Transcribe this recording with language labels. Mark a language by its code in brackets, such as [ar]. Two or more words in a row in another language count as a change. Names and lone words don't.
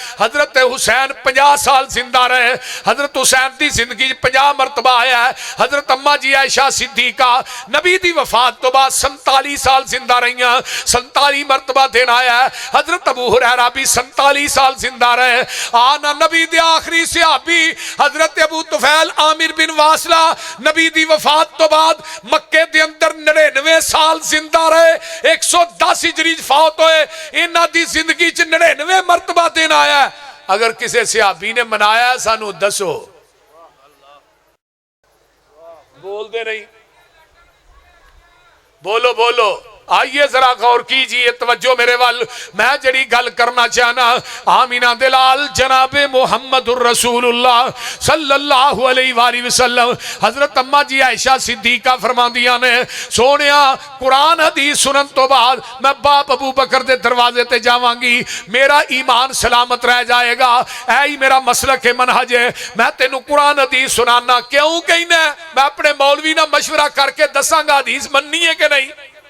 [ur] حضرت حسین 50 سال زندہ رہے حضرت حسین کی زندگی 50 مرتبہ آیا ہے. [pa] حضرت اماں جی عائشہ صدیقہ نبی دی وفات توں بعد 47 سال زندہ رہی 47 مرتبہ دن آیا ہے. حضرت ابو ہریرہ وی 47 سال زندہ رہے. آنا نبی دے آخری صحابی حضرت ابو طفیل عامر بن واثلہ نبی دی وفات توں بعد مکے دے اندر 99 سال زندہ رہے 110 ہجری فوت ہوئے. ایہناں دی زندگی چ 99 مرتبہ دن آیا ہے. اگر کسی صحابی نے منایا سانوں دسو بول دے نہیں بولو بولو [ur] آئیے ذرا غور کیجیے, [pa] توجہ میرے وَل. میں جیہڑی گل کرنا چاہناں، آمنہ دے لال جنابِ محمد رسول اللہ [ar] صلى الله عليه وسلم [pa] حضرت اماں جی عائشہ صدیقہ فرماندیاں نے، سوہنیا قرآن حدیث سنن توں بعد میں باپ ابو بکر دے دروازے تے جاواں گی، میرا ایمان سلامت رہ جائے گا. ایہی میرا مسلک ہے، منہج ہے. میں تینوں قرآن حدیث سنانا کیوں کہنا، میں اپنے مولوی نال مشورہ کر کے دساں گا حدیث منّنی ہے کہ نہیں.